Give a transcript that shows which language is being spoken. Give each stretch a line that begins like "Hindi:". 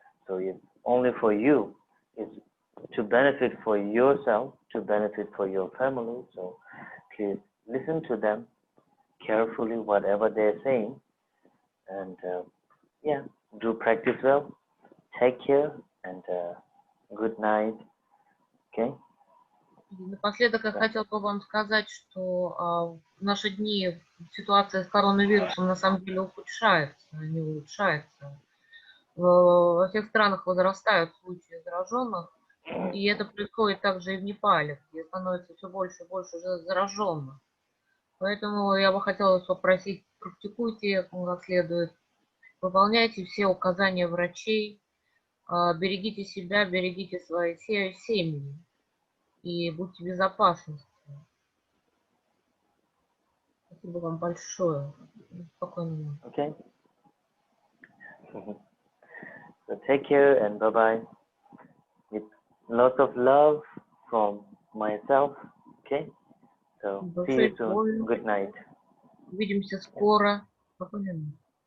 English: So it's only for you. It's to benefit for yourself, to benefit for your family. So please listen to them carefully, whatever they're saying, and yeah, do practice well. Take care, and good night. Okay.
Russian: Напоследок я хотела бы вам сказать, что в наши дни ситуация с коронавирусом на самом деле ухудшается, а не улучшается. Во всех странах возрастают случаи зараженных, и это происходит также и в Непале, где становится все больше и больше зараженных. Поэтому я бы хотела вас попросить, практикуйте как следует, выполняйте все указания врачей, берегите себя, берегите свои семьи и будьте в безопасности. Спасибо вам большое. Спокойной ночи.
English: Okay. So take care and bye bye. With lots of love from myself. Okay. So see you soon. Good night.
Russian: Увидимся скоро. Спокойной ночи.